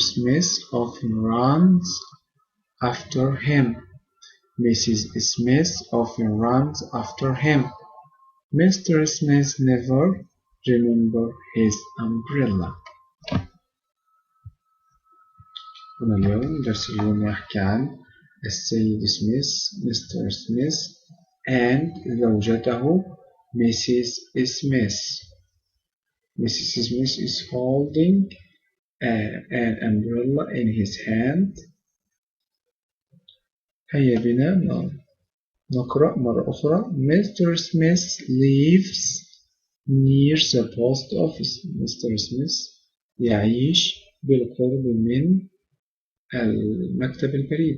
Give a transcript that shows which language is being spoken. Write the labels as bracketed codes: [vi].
[en] Smith often runs after him. Mrs. Smith often runs after him. Mr. Smith never remembers his umbrella. [ar] هنا اليوم درس اليوم يحكي عن السيد سميث مستر سميث and زوجته Mrs. [en] Smith. Mrs. Smith is holding an umbrella in his hand. [ar] هيا بنا نقرأ مرة أخرى. Mr. [en] Smith lives near the post office. Mr. [ar] Smith يعيش بالقرب من المكتب البريد.